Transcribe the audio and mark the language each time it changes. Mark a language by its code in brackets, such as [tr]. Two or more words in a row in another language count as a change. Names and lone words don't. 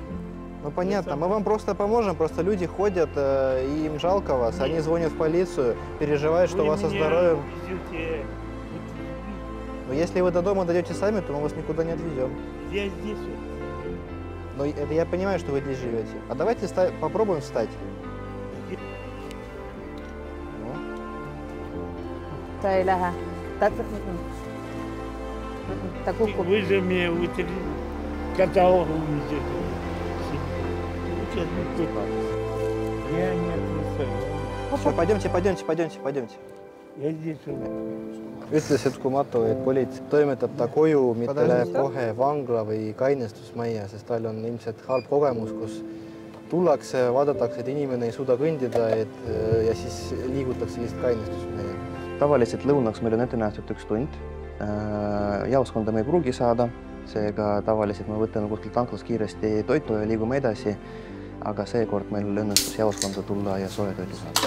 [ru] Ну понятно, мы вам просто поможем, просто люди ходят, и им жалко вас, они звонят в полицию, переживают, что у вас со здоровьем. Но если вы до дома дойдете сами, то мы вас никуда не отвезем. Я здесь вот. Но это я понимаю, что вы здесь живете. А давайте попробуем встать. Ну. [et] Ta ei lähe. Ta kukub. [ru] Вы же меня утрили, когда он увидит. Я не отрицаю. Все, пойдемте. Я здесь вот. [et] Ütles uskumatu, et politsei toimetab ta koju, mitte läheb kohe vangla või kainestusmajja, sest tal on ilmselt halb kogemus, kus tullakse, vaadatakse, et inimene ei suuda kõndida ja siis liigutakse lihtsalt kainestusmajja. Tavaliselt lõunaks meil on ette nähtud 1 tund. Jaoskonda me ei pruugi saada, seega tavaliselt me võtame kuskilt tanklast kiiresti toitu ja liigume edasi, aga seekord meil õnnestus jaoskonda tulla ja soe toitu saada.